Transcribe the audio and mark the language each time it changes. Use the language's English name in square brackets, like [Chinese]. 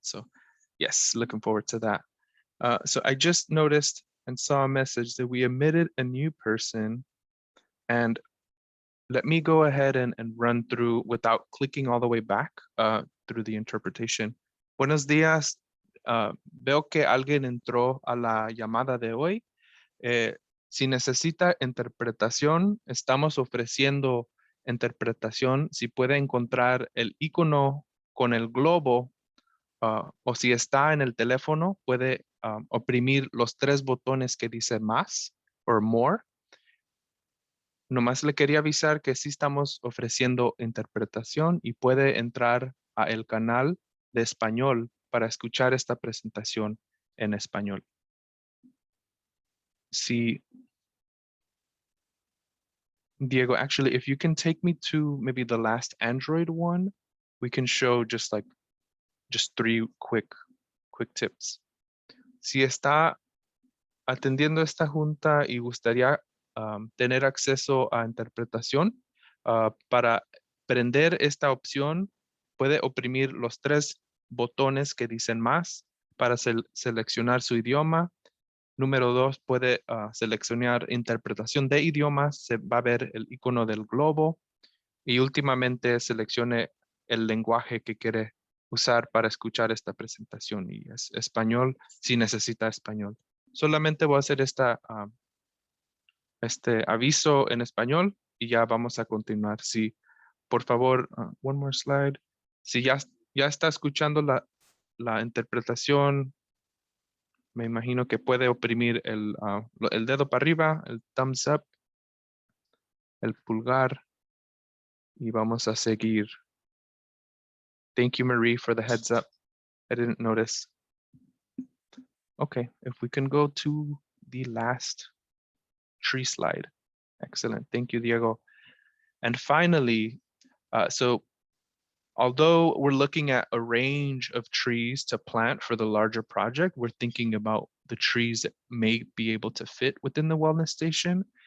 [English] So yes, looking forward to that. So I just noticed and saw a message that we admitted a new person, and let me go ahead and run through without clicking all the way back through the interpretation. [Spanish] Buenos días. Veo que alguien entró a la llamada de hoy. Si necesita interpretación, estamos ofreciendo interpretación. Si puede encontrar el icono con el globo o si está en el teléfono, puede oprimir los 3 botones que dice más o more. Nomás le quería avisar que sí estamos ofreciendo interpretación y puede entrar a el canal de español para escuchar esta presentación en español. [English] Sí, Diego, actually, if you can take me to maybe the last Android one, we can show just 3 quick tips. [Spanish] Si está atendiendo esta junta y gustaría tener acceso a interpretación, para prender esta opción, puede oprimir los 3 botones que dicen más para seleccionar su idioma. Número 2, puede seleccionar interpretación de idiomas. Se va a ver el icono del globo. Y últimamente seleccione el lenguaje que quiere usar para escuchar esta presentación. Y es español si necesita español. Solamente voy a hacer este aviso en español y ya vamos a continuar. Si, por favor, [English] one more slide. [Spanish] Si ya está escuchando la interpretación, me imagino que puede oprimir el dedo para arriba, el [English] thumbs up, [Spanish] el pulgar, y vamos a seguir. [English] Thank you, Marie, for the heads up. I didn't notice. Okay, if we can go to the last tree slide. Excellent. Thank you, Diego. And finally, so although we're looking at a range of trees to plant for the larger project, we're thinking about the trees that may be able to fit within the wellness station.